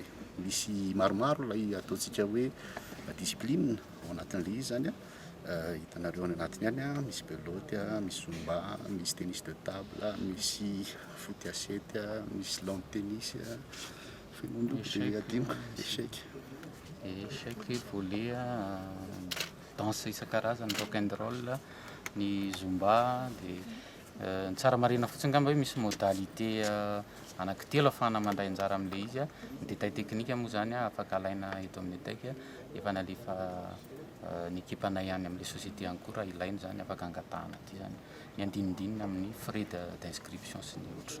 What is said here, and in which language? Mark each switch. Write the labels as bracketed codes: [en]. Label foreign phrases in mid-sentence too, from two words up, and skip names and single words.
[mg] Misy maromaro ilay ataontsika hoe discipline ao anatin'ilay izy zany hitanareo any anatiny any misy beloty, misy zumba, misy [fr] tennis de table, [mg] misy [fr] foot à 7, [mg] misy [en] lawn tennis, [mg] échec, volley, danse isan-karazany, [en] rock and roll, [mg] ny zumba dia ny tsara marina fotsiny ngamba hoe misy modalité anankitelo ahafahana mandray anjara amin'ilay izy. Ny [fr] détail technique [mg] moa zany afaka alaina eto amin'ny ETEC efa nalefa ny équipe-nay ihany amin'ilay société ihany koa raha ilaina zany afaka angatahana aty zany ny andinindininy amin'ny [fr] frais d'inscription [mg] sy ny ohatry.